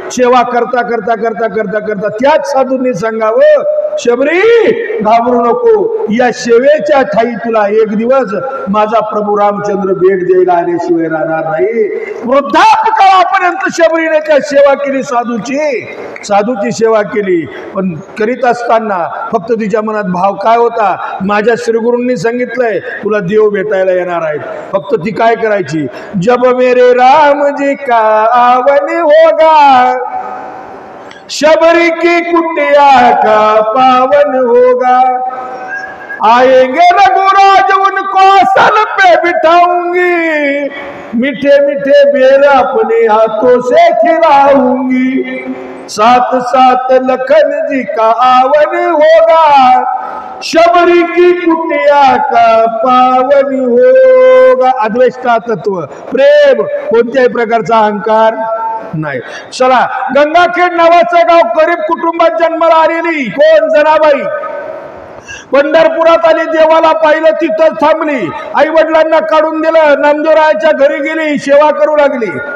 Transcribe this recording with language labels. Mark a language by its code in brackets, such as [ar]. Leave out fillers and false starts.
[mr] सेवा करता करता करता करता करता त्याच साधूंनी सांगावं, शबरी घाबरू नको, या सेवेच्या ठाई तुला एक दिवस माझा प्रभू रामचंद्र भेट द्यायला आल्याशिवाय राहणार नाही. वृद्धापकाळापर्यंत शबरीने त्या सेवा केली, साधूची सेवा केली. पण करीत असताना फक्त तिच्या मनात भाव काय होता? माझ्या श्रीगुरूंनी सांगितलंय तुला देव भेटायला येणार आहेत. फक्त ती काय करायची? [hi] जब मेरे राम जी का आवन होगा, शबरी की कुटिया का पावन होगा, आएंगे रघुराज उनको आसन पे बिठाऊंगी, मीठे मीठे बेर अपने हाथों से खिलाऊंगी, साथ साथ लखन जी का आवन होगा, शबरी की कुटिया का पावन होगा. [mr] अद्वैष्टा तत्व, प्रेम, कोणत्याही प्रकारचा अहंकार नाही. चला, गंगाखेड नावाचं गाव गरीब कुटुंबात जन्माला आलेली कोण? जनाबाई. पंढरपुरात आली, देवाला पाहिलं, तिथं थांबली. आई वडिलांना काढून दिलं, नामदेवरायाच्या घरी गेली, सेवा करू लागली.